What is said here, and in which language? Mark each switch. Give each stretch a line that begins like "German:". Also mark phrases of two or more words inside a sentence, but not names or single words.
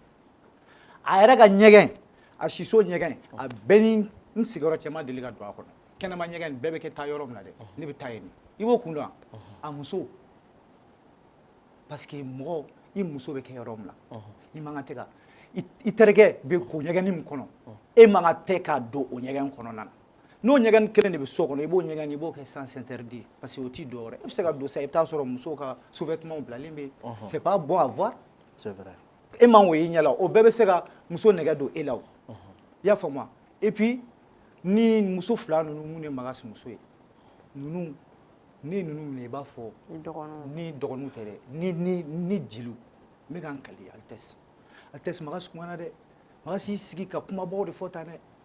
Bambara: a yɛrɛ ka ɲɛgɛn a siso ɲɛgɛn a bɛɛ ni n sigiyɔrɔ cɛ ma deli ka don a kɔnɔ kɛnɛma ɲɛgɛn bɛɛ bɛ kɛ taa yɔrɔ min na dɛ ne bɛ taa yen i b'o kun dɔn a muso parce que mɔgɔ i muso bɛ kɛ yɔrɔ min na i man kan tɛ ka i terikɛ bɛ ko ɲɛgɛnni min kɔnɔ e man kan tɛ ka don o ɲɛgɛn kɔnɔna na n'o ɲɛgɛn kelen de bɛ so kɔnɔ i b'o ɲɛgɛn i b'o kɛ
French: sans interdit
Bambara: parce que o t'i dɔwɛrɛ e bɛ se ka don sa i bɛ taa sɔrɔ musow ka sous-vêtements bilalen bɛ
French: c'est pas bon à voir c'est vrai
Bambara: e man k'o y'i ɲɛ la o bɛɛ bɛ se ka muso nɛgɛ don e la o i y'a faamu
French: et puis
Bambara: ni muso fila ninnu mun ye Magasi muso ye ninnu ne ye ninnu minɛ i b'a fɔ ni dɔgɔninw tɛ dɛ ni jeliw n bɛ ka n kali Altesse Magasi kumana dɛ Magasi y'i sigi ka kumabaw de fɔ tan dɛ